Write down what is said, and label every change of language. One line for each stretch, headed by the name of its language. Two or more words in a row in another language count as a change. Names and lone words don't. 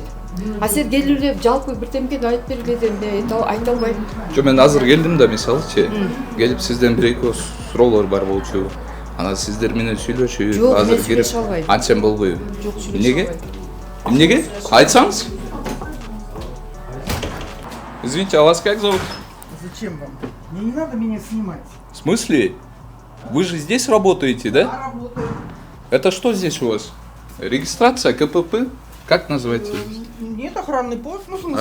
Kyrgyz: А сен келип эле жалпы бирдемени айтып бергиле деп айта албайм. Жо, мен азыр келдим да, мисалычы, келип сизден бир эки суроолор бар болчу. Анан сиздер менен сүйлөшүп, азыр кирип антсем болбойбу. Жок, сүйлөшө Эмнеге? албайм. Эмнеге? Айтсаңыз?
Russian: Извините, а вас как зовут? Зачем вам? Мне не надо меня снимать. В смысле? Вы же здесь работаете, да? Я работаю. Это что здесь у вас? Регистрация, КПП? Как называется? Нет, охранный пост, ну, в смысле.